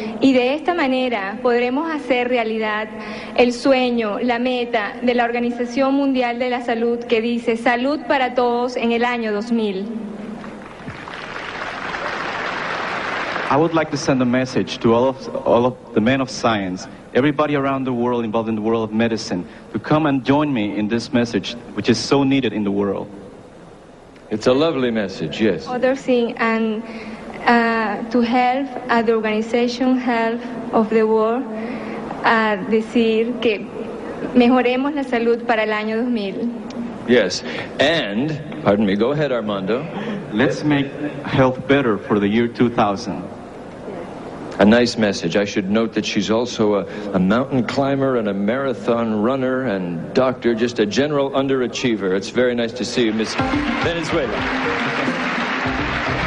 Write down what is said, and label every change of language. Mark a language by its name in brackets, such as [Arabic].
[Spanish] Y de esta manera podremos hacer realidad el sueño, la meta de la Organización Mundial de la Salud que dice salud para todos en el año 2000. [English] I would like to send a message to all of the men of science, everybody around the world involved in the world of medicine, to come and join me in this message, which is so needed in the world. It's a lovely message, yes. Other thing, and to help at the Organization Health of the World [Spanish] a decir que mejoremos la salud para el año 2000. [English] Yes, and, pardon me, go ahead, Armando. Let's make health better for the year 2000. A nice message. I should note that she's also a mountain climber and a marathon runner and doctor, just a general underachiever. It's very nice to see you, Miss Venezuela.